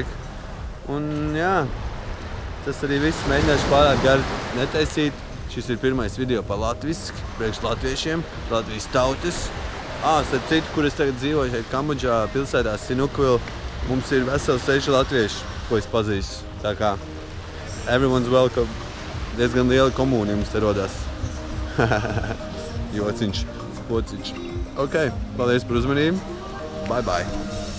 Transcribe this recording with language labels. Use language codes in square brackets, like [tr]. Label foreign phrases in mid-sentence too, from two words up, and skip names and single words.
[lv] Un jā, tas arī viss. Mēģināšu pārāk gari netaisīt. Šis ir pirmais video pa latviski, priekš latviešiem, Latvijas tautas. Starp citu, kur es tagad dzīvoju šeit Kambodžā, pilsētā Sinukvil, mums ir vesels 6 latvieši, ko es pazīstu. Tā kā [en] everyone's welcome. [lv] Diezgan liela komūna jums te rodās. Jociņš, spociņš. Ok, paldies par uzmanību. [en] Bye bye.